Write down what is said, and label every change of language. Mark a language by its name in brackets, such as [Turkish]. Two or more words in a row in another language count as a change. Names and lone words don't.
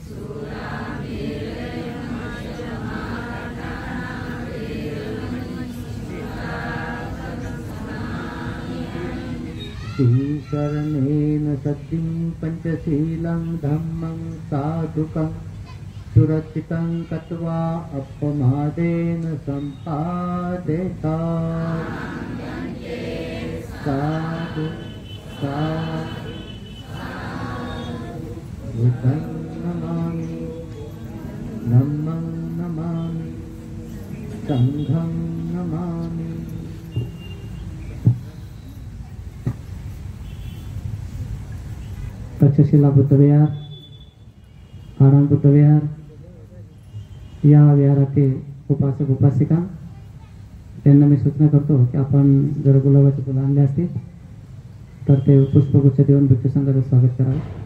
[Pali] श्रीशरणेन सत्यं पंचशीलं धम्मं साधुकं सुरक्षितं कृत्वा अपमादेन सम्पादेता साधु बुद्धं नमामि धम्मं नमामि संघं नमामि। [Marathi] तक्षशिला बुद्धविहार आराम बुद्धविहार या विहारातील उपासक उपासिका त्यांना मी सूचना करतो की आपण जर गुलाबाचे फुलं आणले असतील तर ते पुष्पगुच्छ देऊन भिक्षू संघाचं स्वागत करावे।